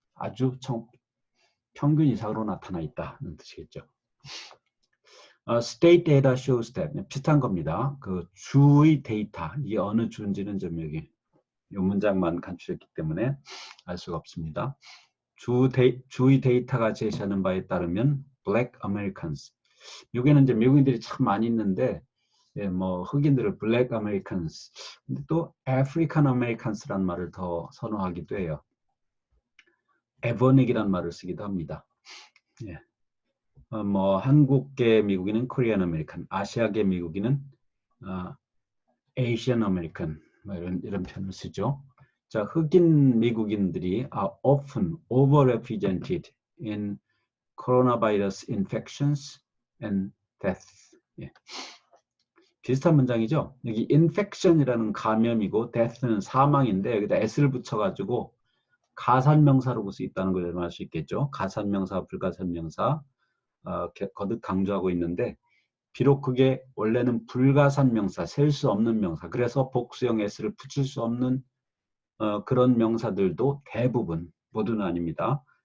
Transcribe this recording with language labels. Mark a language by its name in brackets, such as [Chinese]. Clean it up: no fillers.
[Korean] 아주 평균 이상으로 나타나 있다는 뜻이겠죠. [English] State data shows that [Korean] 비슷한 겁니다. 그 주의 데이터, 이게 어느 주인지는 좀 여기 이 문장만 간추렸기 때문에 알 수가 없습니다. 주의 데이터가 제시하는 바에 따르면 Black Americans, 여기는 이제 미국인들이 참 많이 있는데 뭐 흑인들을 Black Americans, 근데 또 African Americans라는 말을 더 선호하기도 해요. 에버닉이라는 말을 쓰기도 합니다. 예. 뭐 한국계 미국인은 Korean American, 아시아계 미국인은 Asian American, 뭐 이런 표현을 쓰죠. 자, 흑인 미국인들이 [English] are often overrepresented in coronavirus infections and deaths. [Korean] 예. 비슷한 문장이죠. 여기 infection이라는 감염이고 death는 사망인데 여기다 s를 붙여가지고 가산명사로 쓸 수 있다는 걸 알 수 있겠죠. 가산명사, 불가산명사 거듭 강조하고 있는데 비록 그게 원래는 불가산명사, 셀 수 없는 명사, 그래서 복수형 s를 붙일 수 없는 그런 명사들도 대부분, 모두는 아닙니다.